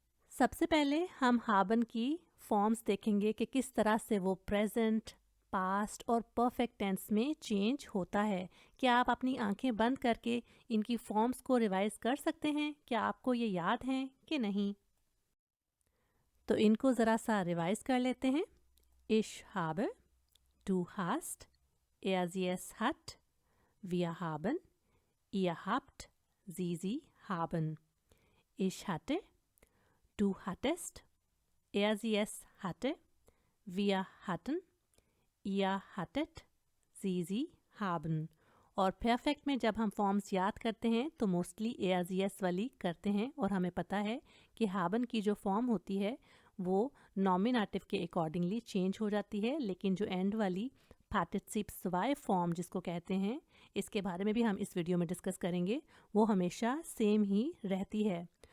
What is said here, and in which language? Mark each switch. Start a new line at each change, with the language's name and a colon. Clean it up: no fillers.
Hindi: सबसे पहले हम हाबन की फॉर्म्स देखेंगे कि किस तरह से वो प्रेजेंट, पास्ट और परफेक्ट टेंस में चेंज होता है। क्या आप अपनी आंखें बंद करके इनकी फॉर्म्स को रिवाइज कर सकते हैं? क्या आपको ये याद हैं कि नहीं? तो इनको ज़रा सा रिवाइज कर लेते हैं।
German: Ich habe, du hast, sie es hat, wir haben, ihr habt, sie haben. Ich hatte, du hattest, sie es hatte, wir hatten, ihr hattet, sie haben.
Hindi: और परफेक्ट में जब हम फॉर्म्स याद करते हैं तो मोस्टली एस वाली करते हैं, और हमें पता है कि हाबन की जो फॉर्म होती है वो नॉमिनेटिव के अकॉर्डिंगली चेंज हो जाती है, लेकिन जो एंड वाली पार्टिसिप्स वाई फॉर्म जिसको कहते हैं, इसके बारे में भी हम इस वीडियो में डिस्कस करेंगे, वो हमेशा सेम ही रहती है।